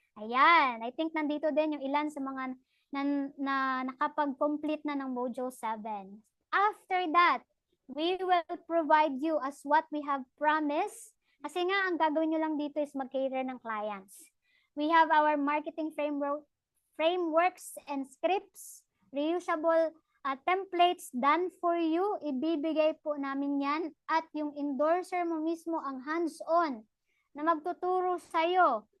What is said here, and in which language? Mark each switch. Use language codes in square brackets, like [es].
[tl] Ayan, [en] I think [tl] nandito din yung ilan sa mga na nakapag-complete na ng module 7. [en] After that, we will provide you as what we have promised. [tl] Kasi nga, ang gagawin nyo lang dito is mag-cater ng clients. [en] We have our marketing frameworks and scripts, reusable templates done for you. [tl] Ibibigay po namin yan at yung endorser mo mismo ang hands-on na magtuturo sa'yo.